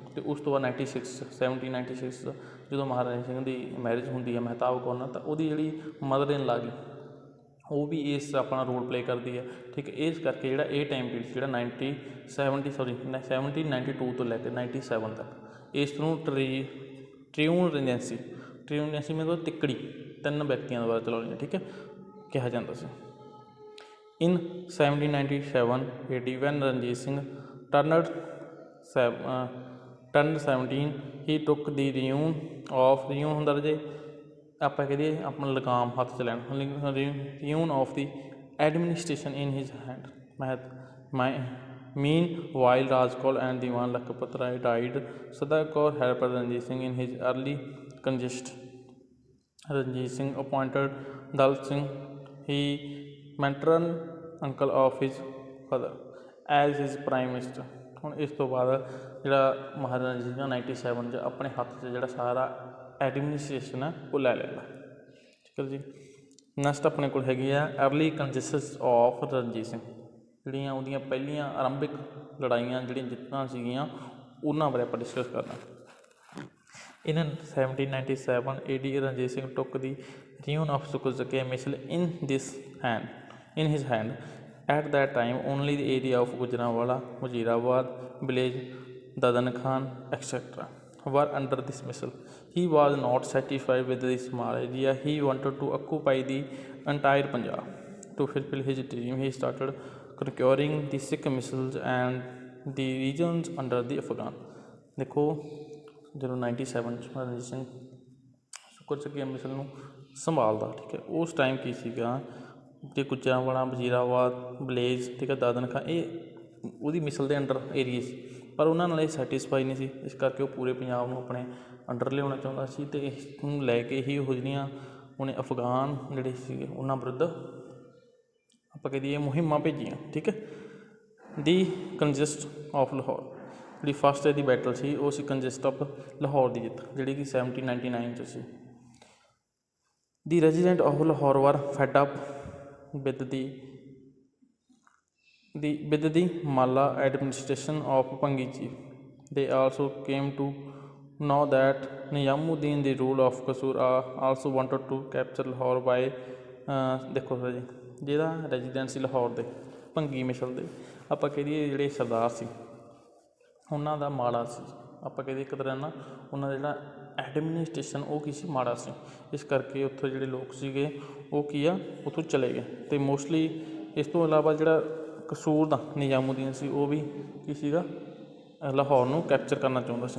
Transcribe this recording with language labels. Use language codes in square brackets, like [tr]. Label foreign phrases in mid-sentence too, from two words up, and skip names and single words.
[pa] ਅਤੇ ਉਸ ਤੋਂ ਬਾਅਦ 1796 ਜਦੋਂ ਮਹਾਰਾਜਾ ਸਿੰਘ ਦੀ ਮੈਰਿਜ ਹੁੰਦੀ ਹੈ ਮਹਿਤਾਬ ਕੌਰ ਨਾਲ, ਤਾਂ ਉਹਦੀ ਜਿਹੜੀ [en] mother in law [pa] ਗਈ ਉਹ ਵੀ ਇਸ ਆਪਣਾ [en] role play [pa] ਕਰਦੀ ਹੈ, ਠੀਕ ਹੈ। ਇਸ ਕਰਕੇ ਜਿਹੜਾ ਇਹ [en] time period [pa] ਜਿਹੜਾ 1792 ਤੋਂ ਲੈ ਕੇ 97 ਤੱਕ, ਇਸ ਨੂੰ [en] triune regency [pa] ਮਤਲਬ ਤਿੱਕੜੀ 3 ਵਿਅਕਤੀਆਂ ਦੁਆਰਾ ਚਲਾਉਣੀ ਹੈ, ਠੀਕ ਹੈ, ਕਿਹਾ ਜਾਂਦਾ ਸੀ। [en] In 1797 AD, when Ranjit Singh turned 17, he took the reign [pa] ਹੁੰਦਾ ਰਾਜੇ ਆਪਾਂ ਕਹੀਏ ਆਪਣਾ ਲਗਾਮ ਹੱਥ 'ਚ ਲੈਣ, [en] reign of the administration in his hand. Meanwhile, Raj Kaur and Diwan Lakhpat Rai died. Sada Kaur helped Ranjit Singh in his early conquest. Ranjit Singh appointed Dal Singh, matron uncle of his father, as his prime minister. [pa] ਹੁਣ ਇਸ ਤੋਂ ਬਾਅਦ ਜਿਹੜਾ ਮਹਾਰਾਜਾ ਰਣਜੀਤ ਸਿੰਘ 97 'ਚ ਆਪਣੇ ਹੱਥ 'ਚ ਜਿਹੜਾ ਸਾਰਾ ਐਡਮਿਨਿਸਟ੍ਰੇਸ਼ਨ ਹੈ ਉਹ ਲੈ ਲਿਆ, ਠੀਕ ਹੈ ਜੀ। ਨੈਕਸਟ ਆਪਣੇ ਕੋਲ ਹੈਗੀ ਆ [en] early conquests of Ranjit Singh, [pa] ਜਿਹੜੀਆਂ ਉਹਦੀਆਂ ਪਹਿਲੀਆਂ ਆਰੰਭਿਕ ਲੜਾਈਆਂ ਜਿਹੜੀਆਂ ਜਿੱਤਾਂ ਸੀਗੀਆਂ ਉਹਨਾਂ ਬਾਰੇ ਆਪਾਂ ਡਿਸਕਸ ਕਰਨਾ। [en] In 1797 AD, Ranjit Singh took the reign of Sukar Misl in his hand. At that time, only the area of Gujranwala, Wazirabad, village, Dadan Khan, etc. were under this misl. He was not satisfied with this small area. He wanted to occupy the entire Punjab. To fulfill his dream, he started conquering the Sikh misls and the regions under the Afghan. [pa] ਦੇਖੋ ਜਦੋਂ 97 'ਚ ਰਣਜੀਤ ਸਿੰਘ ਸ਼ੁਕਰ ਚੱਕੀਆਂ ਮਿਸਲ ਨੂੰ ਸੰਭਾਲਦਾ, ਠੀਕ ਹੈ, ਉਸ ਟਾਈਮ ਕੀ ਸੀਗਾ ਕਿ ਗੁਜਰਾਂਵਾਲਾ, ਵਜ਼ੀਰਾਬਾਦ, ਵਿਲੇਜ, ਠੀਕ ਹੈ, ਦਾਦਨ ਖਾਂ, ਇਹ ਉਹਦੀ ਮਿਸਲ ਦੇ ਅੰਡਰ ਏਰੀਏ ਸੀ, ਪਰ ਉਹਨਾਂ ਨਾਲ ਇਹ ਸੈਟਿਸਫਾਈ ਨਹੀਂ ਸੀ। ਇਸ ਕਰਕੇ ਉਹ ਪੂਰੇ ਪੰਜਾਬ ਨੂੰ ਆਪਣੇ ਅੰਡਰ ਲਿਆਉਣਾ ਚਾਹੁੰਦਾ ਸੀ, ਅਤੇ ਇਸ ਨੂੰ ਲੈ ਕੇ ਹੀ ਉਹ ਜਿਹੜੀਆਂ ਉਹਨੇ ਅਫਗਾਨ ਜਿਹੜੇ ਸੀਗੇ ਉਹਨਾਂ ਵਿਰੁੱਧ ਆਪਾਂ ਕਹਿ ਦਈਏ ਮੁਹਿੰਮਾਂ ਭੇਜੀਆਂ, ਠੀਕ ਹੈ। [en] the conquest of Lahore, [pa] ਜਿਹੜੀ ਫਸਟ ਇਹਦੀ ਬੈਟਲ ਸੀ ਉਹ ਸੀ [en] conquest of Lahore [pa] ਦੀ ਜਿੱਤ, ਜਿਹੜੀ ਕਿ 1799 'ਚ ਸੀ। [en] the resident of Lahore were fed up with the Malla administration of Bhangi chief. They also came to know that Nizamuddin, the ruler of Kasur, also wanted to capture Lahore by [pa] ਦੇਖੋ ਜੀ ਜਿਹੜਾ ਰੈਜ਼ੀਡੈਂਟ ਸੀ ਲਾਹੌਰ ਦੇ ਭੰਗੀ ਮਿਸਲ ਦੇ, ਆਪਾਂ ਕਹਿ ਦਈਏ ਜਿਹੜੇ ਸਰਦਾਰ ਸੀ ਉਹਨਾਂ ਦਾ ਮਾੜਾ ਸੀ, ਆਪਾਂ ਕਹਿੰਦੇ ਇੱਕ ਤਰ੍ਹਾਂ ਨਾਲ ਉਹਨਾਂ ਦਾ ਜਿਹੜਾ ਐਡਮਿਨਿਸਟ੍ਰੇਸ਼ਨ ਉਹ ਕੀ ਸੀ, ਮਾੜਾ ਸੀ। ਇਸ ਕਰਕੇ ਉੱਥੋਂ ਜਿਹੜੇ ਲੋਕ ਸੀਗੇ ਉਹ ਕੀ ਆ ਉੱਥੋਂ ਚਲੇ ਗਏ, ਅਤੇ ਮੋਸਟਲੀ ਇਸ ਤੋਂ ਇਲਾਵਾ ਜਿਹੜਾ ਕਸੂਰ ਦਾ ਨਿਜ਼ਾਮੂਦੀਨ ਸੀ ਉਹ ਵੀ ਕੀ ਸੀਗਾ ਲਾਹੌਰ ਨੂੰ ਕੈਪਚਰ ਕਰਨਾ ਚਾਹੁੰਦਾ ਸੀ।